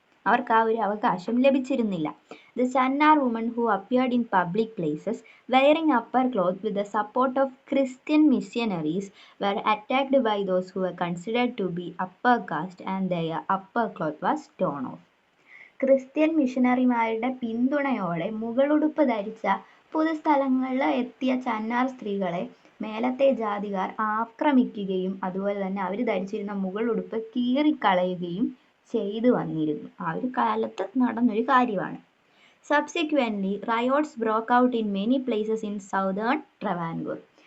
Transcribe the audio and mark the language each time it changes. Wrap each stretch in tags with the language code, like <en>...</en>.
<ml>അവർക്ക് ആ ഒരു അവകാശം ലഭിച്ചിരുന്നില്ല.</ml> <en>The Channar women who appeared in public places wearing upper cloth with the support of Christian missionaries were attacked by those who were considered to be upper caste and their upper cloth was torn off.</en> <ml>Christian മിഷനറിമാരുടെ പിന്തുണയോടെ മുകളുടുപ്പ് ധരിച്ച പൊതുസ്ഥലങ്ങളിൽ എത്തിയ ചന്നാർ സ്ത്രീകളെ മേലത്തെ ജാതിക്കാർ ആക്രമിക്കുകയും അതുപോലെ തന്നെ അവർ ധരിച്ചിരുന്ന മുകളുടുപ്പ് കീറിക്കളയുകയും ചെയ്തു വന്നിരുന്നു. ആ ഒരു കാലത്ത് നടന്നൊരു കാര്യമാണ്.</ml> <en>Subsequently, riots broke out in many places in southern Travancore.</en>